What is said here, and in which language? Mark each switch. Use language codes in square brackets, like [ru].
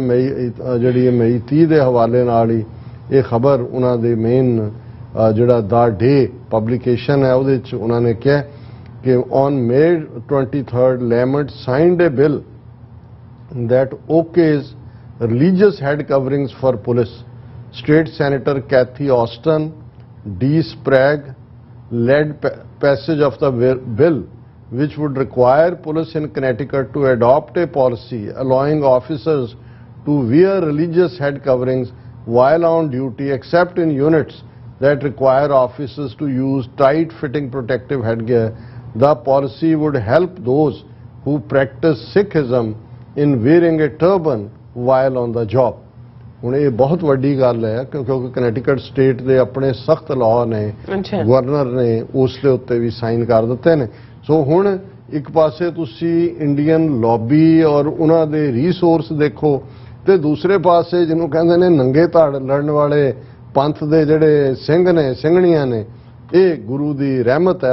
[pa] ਮਈ 30 ਦੇ ਹਵਾਲੇ ਨਾਲ ਹੀ ਇਹ ਖਬਰ ਉਹਨਾਂ ਦੇ ਮੇਨ ਜਿਹੜਾ ਦਾ ਡੇ ਪਬਲਿਕੇਸ਼ਨ ਹੈ ਉਹਦੇ ਵਿੱਚ ਉਹਨਾਂ ਨੇ ਕਿਹਾ ਕਿ [en] On May 23rd Lamont signed a bill that okays religious head coverings for police. State Senator Kathy Austin, D. Sprague led passage of the bill which would require police in Connecticut to adopt a policy allowing officers to wear religious head coverings while on duty except in units that require officers to use tight-fitting protective headgear. The policy would help those who practice Sikhism in wearing a turban while on the job. [pa] ਹੁਣ ਇਹ ਬਹੁਤ ਵੱਡੀ ਗੱਲ ਹੈ ਕਿਉਂਕਿ ਕਨੈਟੀਕਟ state ਦੇ ਆਪਣੇ ਸਖਤ ਲਾਅ ਨੇ, ਗਵਰਨਰ ਨੇ ਉਸ ਦੇ ਉੱਤੇ ਵੀ ਸਾਈਨ ਕਰ ਦਿੱਤੇ ਨੇ। ਸੋ ਹੁਣ ਇੱਕ ਪਾਸੇ ਤੁਸੀਂ ਇੰਡੀਅਨ ਲੌਬੀ ਔਰ ਉਹਨਾਂ ਦੇ ਰਿਸੋਰਸ ਦੇਖੋ ਤੇ ਦੂਸਰੇ ਪਾਸੇ ਜਿਹਨੂੰ ਕਹਿੰਦੇ ਨੇ ਨੰਗੇ ਧੜ ਲੜਨ ਵਾਲੇ ਪੰਥ ਦੇ ਜਿਹੜੇ ਸਿੰਘ ਨੇ ਸਿੰਘਣੀਆਂ ਨੇ, ਇਹ ਗੁਰੂ ਦੀ ਰਹਿਮਤ ਹੈ।